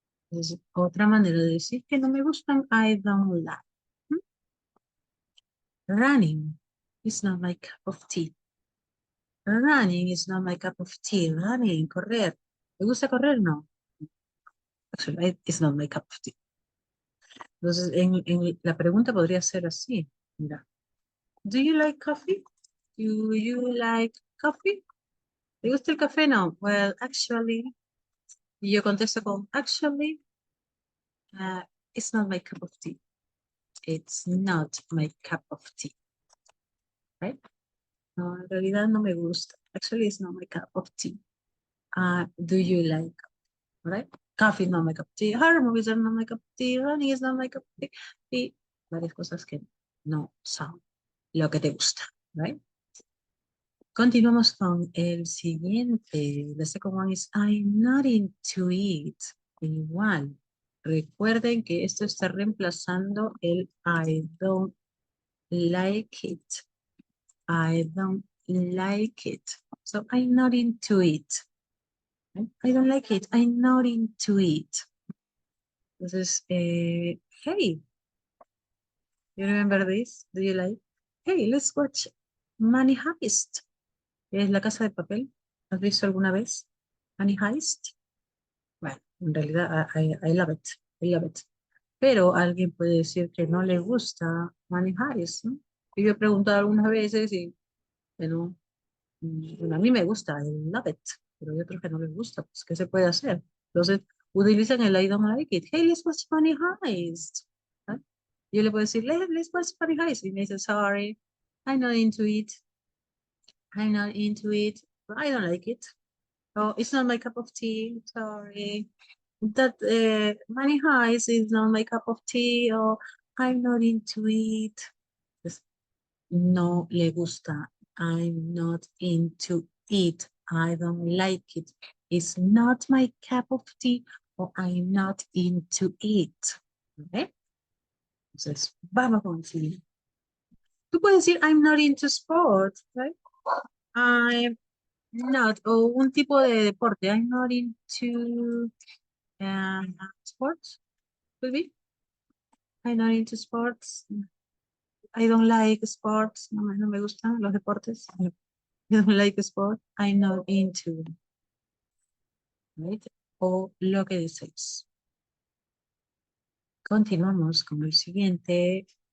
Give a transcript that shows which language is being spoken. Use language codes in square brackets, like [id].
[es] Entonces, otra manera de decir que no me gustan, [en] I don't like. [es] ¿No? [en] Running is not my cup of tea. Running is not my cup of tea. Running, [es] correr. ¿Me gusta correr? No. [en] Actually, it's not my cup of tea. [es] Entonces, la pregunta podría ser así. [en] Mira, do you like coffee? Do you like coffee? [es] ¿Te gusta el café? No. [en] Well, actually, [es] y yo contesto con [en] actually, uh, it's not my cup of tea. It's not my cup of tea. Right? [es] No, en realidad no me gusta. [en] Actually, it's not my cup of tea. Do you like, right? Coffee is not my cup of tea. Horror movies are not my cup of tea. Running is not my cup of tea. [es] Y varias cosas que no son lo que te gusta, right? Continuamos con el siguiente. [en] The second one is I'm not into it. [es] Igual. Recuerden que esto está reemplazando el [en] I don't like it. I don't like it. So I'm not into it. I don't like it. I'm not into it. Entonces, hey, you remember this? Do you like? Hey, let's watch Money Heist. [es] ¿Es La Casa de Papel? ¿Has visto alguna vez Money Heist? Bueno, en realidad, [en] I love it. I love it. [es] Pero alguien puede decir que no le gusta Money Heist, ¿no? Y yo he preguntado algunas veces y, bueno, bueno, a mí me gusta, [en] I love it. [es] Pero hay otros que no les gusta, pues, ¿qué se puede hacer? Entonces, utilizan el [en] I don't like it. Hey, let's watch Funny Heist. ¿Ah? [es] Yo le puedo decir, [en] let's watch Funny Heist. [es] Y me dice, [en] sorry, I'm not into it. I'm not into it. I don't like it. Oh, it's not my cup of tea. Sorry. That Money Heist is not my cup of tea. Or I'm not into it. [es] Pues, no le gusta. [en] I'm not into it. I don't like it. It's not my cup of tea. Or I'm not into it. ¿Okay? [es] Entonces, vamos con el siguiente. Tú puedes decir, [en] I'm not into sports, right? I'm not, [es] o un tipo de deporte. [en] I'm not into sports, could be. I'm not into sports. I don't like sports. [es] No, no me gustan los deportes. [en] I don't like sport. I'm not into. Right? [es] O lo que desees. Continuamos con el siguiente.